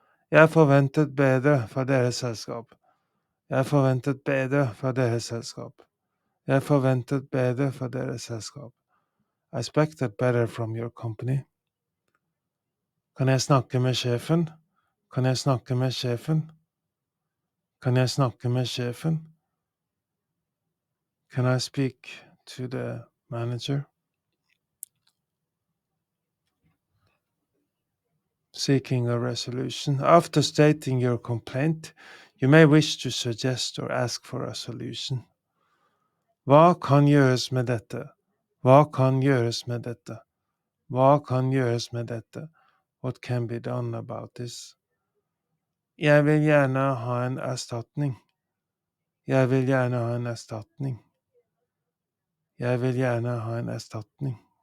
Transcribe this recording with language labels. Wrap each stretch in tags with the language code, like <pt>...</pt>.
<no>Jeg forventet bedre fra deres selskap. Jeg forventet bedre fra deres selskap. Jeg forventet bedre fra deres selskap.</no> <en>I expected better from your company.</en> <no>Kan jeg snakke med sjefen? Kan jeg snakke med sjefen? Kan jeg snakke med sjefen?</no> <en>Can I speak to the manager? Seeking a resolution. After stating your complaint, you may wish to suggest or ask for a solution.</en> <no>Hva kan gjøres med dette? Hva kan gjøres med dette? Hva kan gjøres med dette?</no> <en>What can be done about this?</en> <no>Jeg vil gjerne ha en erstatning. Jeg vil gjerne ha en erstatning. Jeg vil gjerne ha en erstatning.</no>